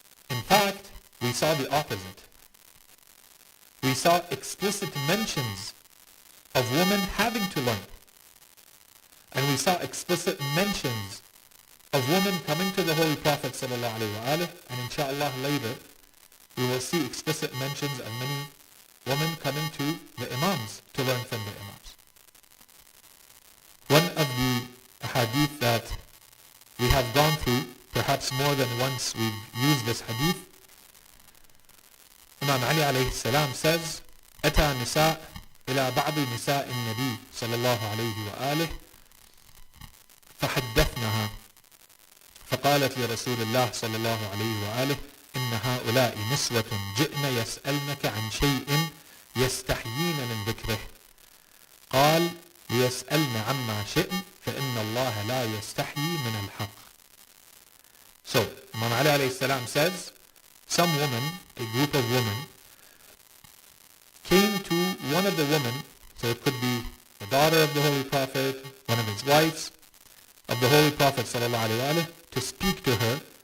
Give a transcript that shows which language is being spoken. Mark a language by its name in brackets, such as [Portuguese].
[English] In fact, we saw the opposite. We saw explicit mentions of women having to learn. And we saw explicit mentions of women coming to the Holy Prophet ﷺ, and inshallah later we will see explicit mentions of many women coming to the Imams to learn from the Imams. One of the hadith that we have gone through, perhaps more than once we've used this hadith, Imam Ali alayhi salam says, [Arabic] أتى نساء إلى بعض نساء النبي صلى الله عليه وآله فحدثنها فقالت لرسول الله صلى الله عليه وآله إن هؤلاء نسوة جئن يسألنك عن شيء يستحيين من ذكره قال ليسألن عما شئن فإن الله لا يستحيي من الحق. [English] So, Imam Ali alayhi salam says, some woman, a group of women, came to one of the women, so it could be the daughter of the Holy Prophet, one of his wives of the Holy Prophet ﷺ, to speak to her.